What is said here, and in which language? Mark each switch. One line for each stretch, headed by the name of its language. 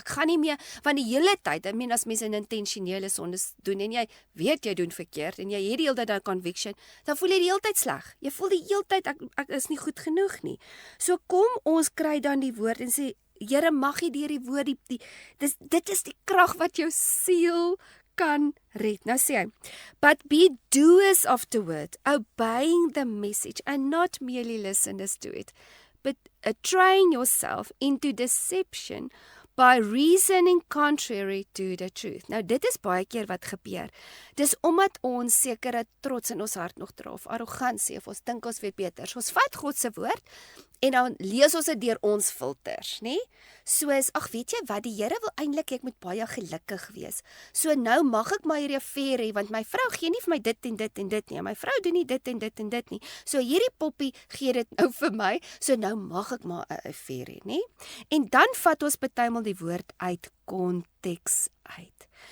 Afrikaans: Ek gaan nie meer van die hele tyd, as mense 'n intentionele sondes doen en jy weet jy doen verkeerd en jy het die hele tyd 'n conviction, dan voel jy die hele tyd sleg. Jy voel die hele tyd ek is nie goed genoeg nie. So kom ons kry dan die woord en sê, Here, mag jy deur die woord dit is die krag wat jou siel kan red. Nou sê hy,
English: but be doers of the word, obeying the message and not merely listeners to it, but train yourself into deception by reasoning contrary to the truth.
Afrikaans: Nou dit is baie keer wat gebeur. Dis omdat ons sekere trots in ons hart nog dra of arrogansie of ons dink ons weet beter. So ons vat God se woord en dan lees ons dit deur ons filters, nê? Soos, ag weet jy wat, die Here wil eintlik ek moet baie gelukkig wees. So nou mag ek maar hierdie affair hê want my vrou gee nie vir my dit en dit en dit nie. My vrou doen nie dit en dit en dit nie. So hierdie poppie gee dit nou vir my. So nou mag ek maar 'n affair hê, nê? En dan vat ons partymal die woord uit konteks uit.